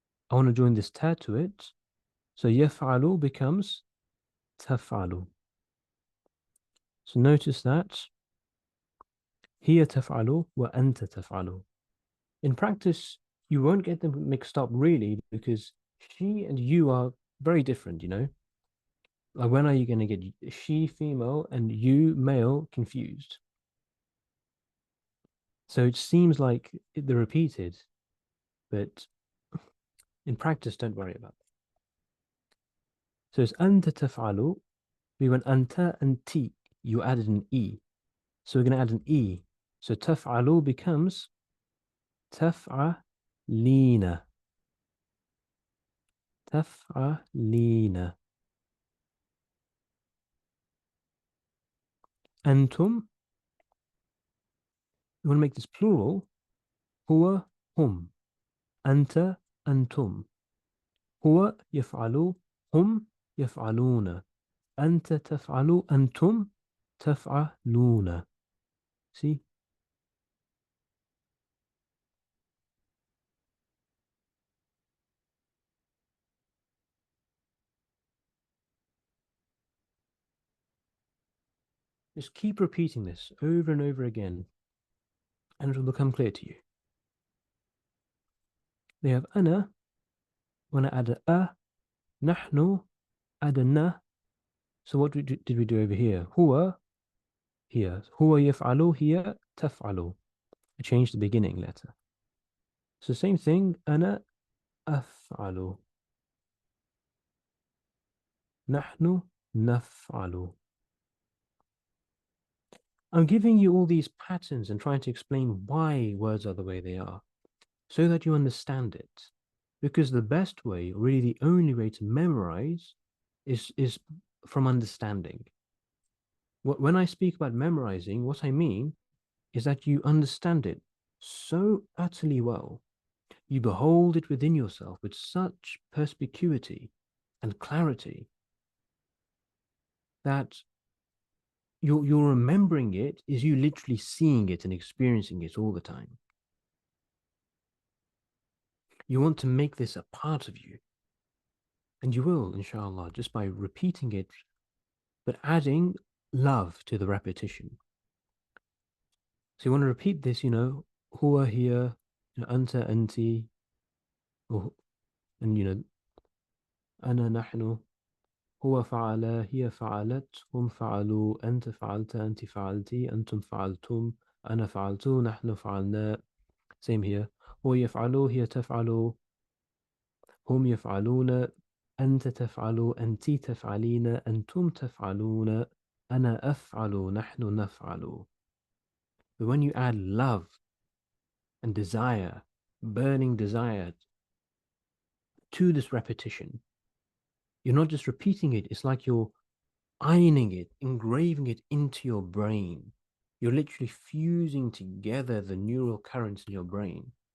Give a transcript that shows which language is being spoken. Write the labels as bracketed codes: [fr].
[en] I want to join this ta to it. So يفعل becomes تفعل. So notice that [ar] هي تفعل وأنت تفعل. [en] In practice, you won't get them mixed up really, because she and you are very different, Like, when are you going to get she female and you male confused? So it seems like they're repeated, but in practice, don't worry about it. So it's anta taf'alu. We went anta and ti. You added an e. So we're going to add an e. So taf'alu becomes taf'alina. [ar] Taf'alina. Antum. [en] You want to make this plural. [ar] Huwa hum. Anta antum. هو يفعل هم يفعلون أنت تفعل أنتم تفعلون. [en] See? Just keep repeating this over and over again, and it will become clear to you. They have أنا. When I add a, نحن, add a na. So what did we do over here? هو, here. [ar] هو يفعل, here, تفعل. [en] I changed the beginning letter. So same thing, [ar] أنا أفعل. نحن نفعل. [en] I'm giving you all these patterns and trying to explain why words are the way they are, so that you understand it. Because the best way, really the only way to memorize is from understanding. When I speak about memorizing, what I mean is that you understand it so utterly well. You behold it within yourself with such perspicuity and clarity that you're remembering it is you literally seeing it and experiencing it all the time. You want to make this a part of you. And you will, inshallah, just by repeating it, but adding love to the repetition. So you want to repeat this, huwa here, anta, anti, and ana, nahnu, [ar] هو فعل هي فعلت هم فعلوا أنت فعلت أنت فعلتي أنتم فعلتم أنا فعلت نحن فعلنا. [en] Same here. [ar] هو يفعل هي تفعل هم يفعلون أنت تفعل أنت تفعلين أنتم تفعلون أنا أفعل نحن نفعل. [en] But when you add love and desire, burning desire to this repetition, you're not just repeating it, it's like you're ironing it, engraving it into your brain. You're literally fusing together the neural currents in your brain.